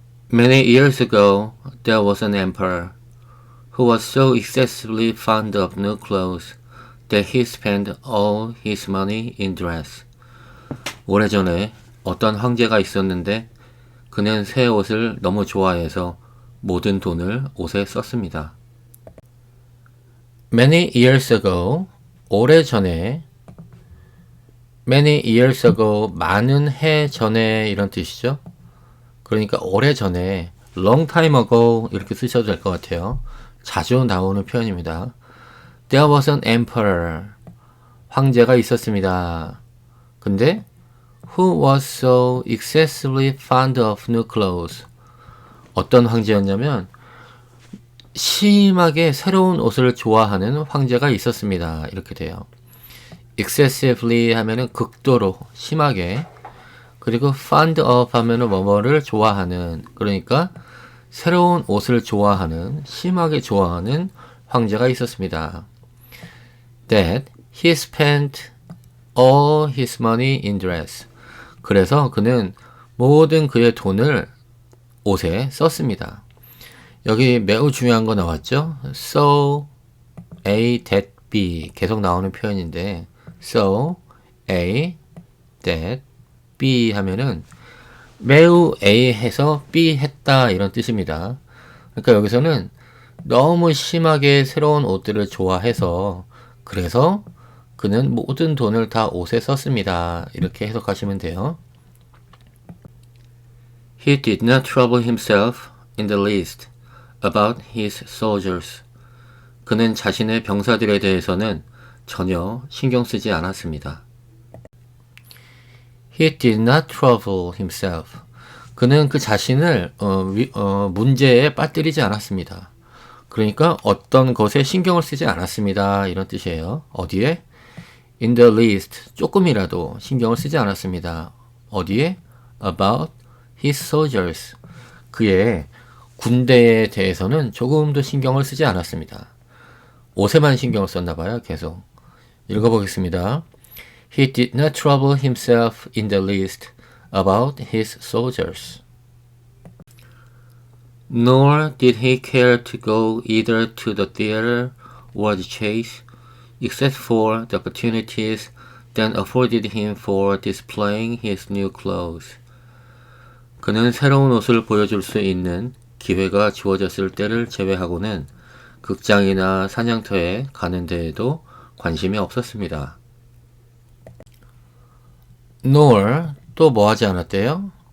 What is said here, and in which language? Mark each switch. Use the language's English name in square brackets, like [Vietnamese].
[English] Many years ago, there was an emperor who was so excessively fond of new clothes that he spent all his money in dress. [Korean] 오래전에 어떤 황제가 있었는데 그는 새 옷을 너무 좋아해서 모든 돈을 옷에 썼습니다. [English] Many years ago, [Korean] 오래전에 [English] Many years ago, [Korean] 많은 해 전에 이런 뜻이죠. 그러니까 오래전에 [English] long time ago [Korean] 이렇게 쓰셔도 될 것 같아요. 자주 나오는 표현입니다. [English] There was an emperor. [Korean] 황제가 있었습니다. 근데 [English] who was so excessively fond of new clothes. [Korean] 어떤 황제였냐면 심하게 새로운 옷을 좋아하는 황제가 있었습니다. 이렇게 돼요. excessively 하면은 극도로 심하게, 그리고 fond of 하면은 뭐뭐를 좋아하는, 그러니까 새로운 옷을 좋아하는, 심하게 좋아하는 황제가 있었습니다. [English] That he spent all his money in dress. [Korean] 그래서 그는 모든 그의 돈을 옷에 썼습니다. 여기 매우 중요한 거 나왔죠? So A that B 계속 나오는 표현인데 So A that B 하면은 매우 A 해서 B 했다 이런 뜻입니다. 그러니까 여기서는 너무 심하게 새로운 옷들을 좋아해서 그래서 그는 모든 돈을 다 옷에 썼습니다. 이렇게 해석하시면 돼요. [English] He did not trouble himself in the least about his soldiers. [Korean] 그는 자신의 병사들에 대해서는 전혀 신경 쓰지 않았습니다. [English] He did not trouble himself. [Korean] 그는 그 자신을 문제에 빠뜨리지 않았습니다. 그러니까 어떤 것에 신경을 쓰지 않았습니다. 이런 뜻이에요. 어디에? [English] In the least. [Korean] 조금이라도 신경을 쓰지 않았습니다. 어디에? [English] About his soldiers. [Korean] 그의 군대에 대해서는 조금도 신경을 쓰지 않았습니다. 옷에만 신경을 썼나 봐요. 계속. 읽어보겠습니다. [English] He did not trouble himself in the least about his soldiers. Nor did he care to go either to the theater or the chase, except for the opportunities then afforded him for displaying his new clothes. [Korean] 그는 새로운 옷을 보여줄 수 있는 기회가 주어졌을 때를 제외하고는 극장이나 사냥터에 가는 데에도 관심이 없었습니다. Nor 또 뭐 하지 않았대요?